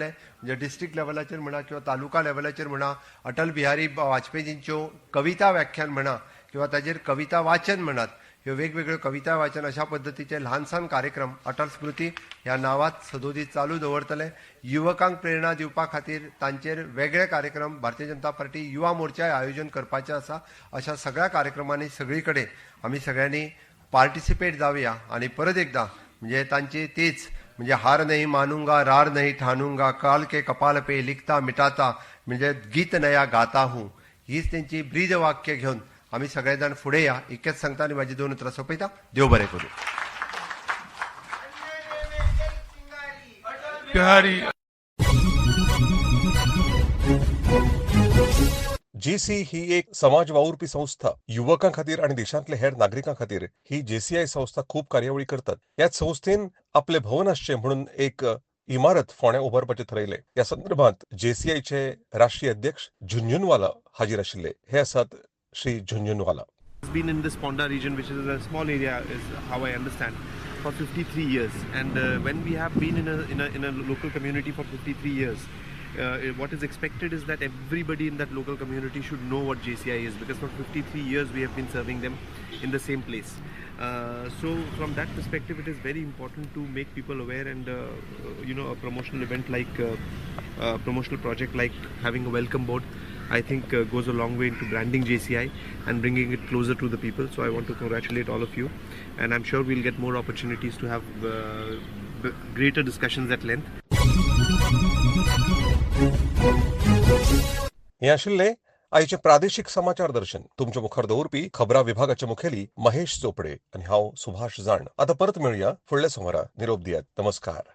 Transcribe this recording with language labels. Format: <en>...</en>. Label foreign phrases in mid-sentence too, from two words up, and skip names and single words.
<kok>म्हणजे डिस्ट्रिक्ट लेवलाचेर म्हणा किंवा तालुका लेवलाचेर म्हणा, अटल बिहारी वाजपेयीजींच्यो कविता व्याख्यान म्हणा किंवा ताजेर कविता वाचन म्हणत, ह्यो वेगवेगळ्यो कविता वाचन अशा पद्धतीचे ल्हानसान कार्यक्रम अटल स्मृती ह्या नावात सदोदीत चालू दवरतले. युवकांक प्रेरणा दिवपा खातीर तांचेर वेगळे कार्यक्रम भारतीय जनता पार्टी युवा मोर्चा आयोजन करपाचे आसा. अशा सगळ्या कार्यक्रमांनी सगळी कडेन आमी सगळ्यांनी पार्टिसिपेट जावया.</kok> <mr>आणि परत एकदा म्हणजे तांची तीच म्हणजे</mr> <hi>हार नहीं मानूंगा, रार नहीं ठानूंगा, काल के कपाल पे लिखता मिटाता, म्हणजे गीत नया गाता हूं,</hi> <mr>हीच त्यांची ब्रीद वाक्य घेऊन आम्ही सगळेजण पुढे या.</mr> <kok>इतकेच सांगता आणि माझी 2 उतरां सोंपयता. देव बरें करूं. जेसी ही एक समाज वावुरपी संस्था. युवकां खातीर आणि देशांतले हेर नागरिकां खातीर ही जेसीआय संस्था खूप कार्यावळी करतात. ह्याच संस्थेन आपले भवन आसचे म्हणून एक इमारत फोंड्या उबारपाचे ठरयले. या संदर्भात जेसीआयचे राष्ट्रीय अध्यक्ष झुंझुनवाला हाजीर आशिल्ले. हे आसात श्री झुंझुनवाला.</kok> <en>Has been in this Ponda region, which is a small area, is how I understand, for 53 years. And when we have been in a local community for 53 years, what is expected is that everybody in that local community should know what JCI is, because for 53 years we have been serving them in the same place. So from that perspective, it is very important to make people aware, and a promotional event like promotional project like having a welcome board, I think goes a long way into branding JCI and bringing it closer to the people. So I want to congratulate all of you, and I'm sure we'll get more opportunities to have greater discussions at length.</en> <kok>हे आशिल्ले आयचे प्रादेशिक समाचार दर्शन. तुमच्या मुखार दवरपी खबरां विभागाचे मुखेली महेश चोपडे आणि हांव सुभाष जाण. आता परत मेळुया फुडल्या सोमारा. निरोप दियात. नमस्कार.</kok>